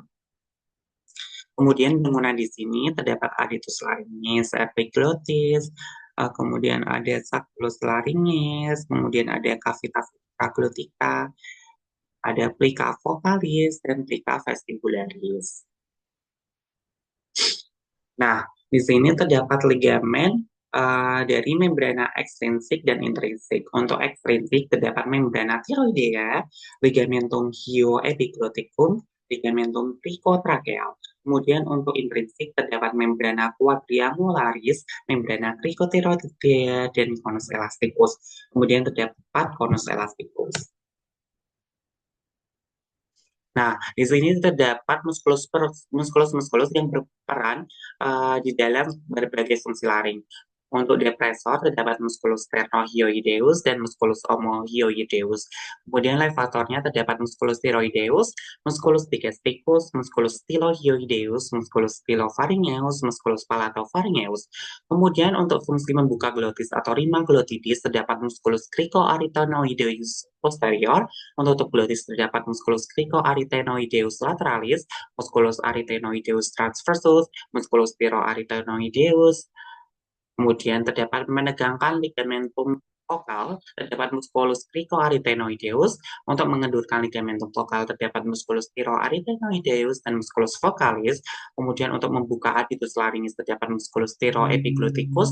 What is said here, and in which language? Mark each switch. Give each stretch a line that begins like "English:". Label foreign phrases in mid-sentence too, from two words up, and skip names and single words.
Indonesian: Kemudian bangunan di sini terdapat aditus laringis, epiglottis, kemudian ada sacculus laringis, kemudian ada cavitas glottica, ada plica vocalis, dan plica vestibularis. Nah, di sini terdapat ligamen dari membrana ekstrinsik dan intrinsik. Untuk ekstrinsik terdapat membrana tiroidea, ligamentum hyoepigloticum, ligamentum cricotracheal. Kemudian untuk intrinsik terdapat membrana quadriangularis, membrana cricotiroidea, dan conus elasticus. Kemudian terdapat conus elasticus. Nah, di sini terdapat muskulus yang berperan di dalam berbagai fungsi laring. Untuk depresor terdapat musculus sternohyoideus dan musculus omohyoideus. Kemudian levatornya terdapat musculus thyroideus, musculus digesticus, musculus stylohyoideus, musculus stylopharyngeus, musculus palatopharyngeus. Kemudian untuk fungsi membuka glotis atau rima glotidis terdapat musculus cricoarytenoideus posterior. Untuk glotis terdapat musculus cricoarytenoideus lateralis, musculus arytenoideus transversus, musculus pyroarytenoideus. Kemudian terdapat menegangkan ligamentum vokal, terdapat musculus cricoarytenoideus. Untuk mengendurkan ligamentum vokal, terdapat musculus thyroarytenoideus dan musculus vocalis. Kemudian untuk membuka adductus laryngis, terdapat musculus thyroepigloticus.